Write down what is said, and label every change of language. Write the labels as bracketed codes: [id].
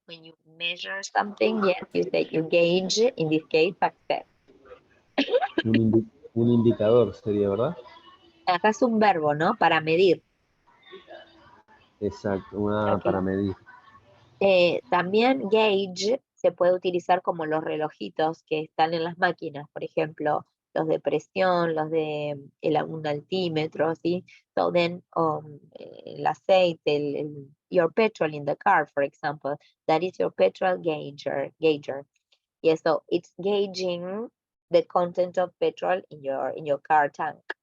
[en] When you measure something, yes, you say you gauge, in this case, success. [es] Un indicador sería, ¿verdad? Acá es un verbo, ¿no? Para medir. Exacto, una [en] Ok. [es] para medir. También gauge se puede utilizar como los relojitos que están en las máquinas, por ejemplo, los de presión, los de un altímetro, ¿sí? [en] So then, [es] el aceite, [en] your petrol in the car, for example, that is your petrol gauger. Yes, so it's gauging the content of petrol in your car tank.